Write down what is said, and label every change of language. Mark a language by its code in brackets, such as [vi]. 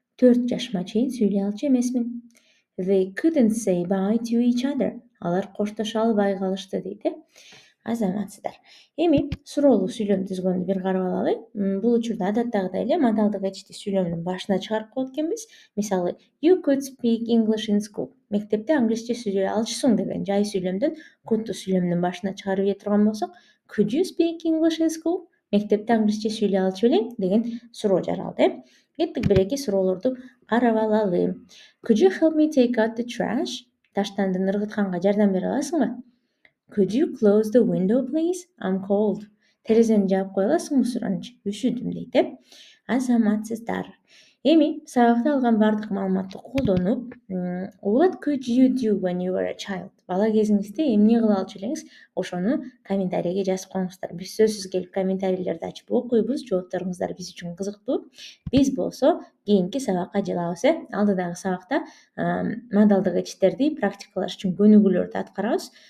[ky] 4 жашыма чейин сүйлөй алчу эмесмин. [en] They couldn't say bye to each other. [ky] Алар коштошо албай калышты дейт. Азаматсыздар. Эми суроолуу сүйлөм түзгөндү бир карап алалы. Бул учурда адаттагыдай эле модалдык этишти сүйлөмдүн башына чыгарып коет экенбиз. [en] Мисалы, you could speak English in school. [ky] Мектепте англисче сүйлөй алчусуң деген жай сүйлөмдөн could'ту сүйлөмдүн башына чыгарып ийе турган болсок, [en] could you speak English in school? [ky] Мектепте англисче сүйлөй алчу белең деген суроо жаралды. Кеттик бир-эки суроолорду карап алалы. [en] Could you help me take out the trash? [ky] Таштандыны ыргытканга жардам бере аласыңбы? [en] Could you close the window, please? I'm cold. [ky] Терезени жаап кое аласыңбы суранычы? Үшүдүм дейт. Азаматсыздар. Эми сабакта алган бардык маалыматты колдонуп, [en] what could you do when you were a child? [ky] Бала кезиңизде эмне кыла алчу элеңиз? Ошону комментарийге жазып коюңуздар. Биз сөзсүз келип комментарийлерди ачып окуйбуз. Жоопторуңуздар биз үчүн кызыктуу. Биз болсо кийинки сабакка жылабыз. Алдыдагы сабакта модалдык этиштерди практикалаш үчүн көнүгүүлөрдү аткарабыз.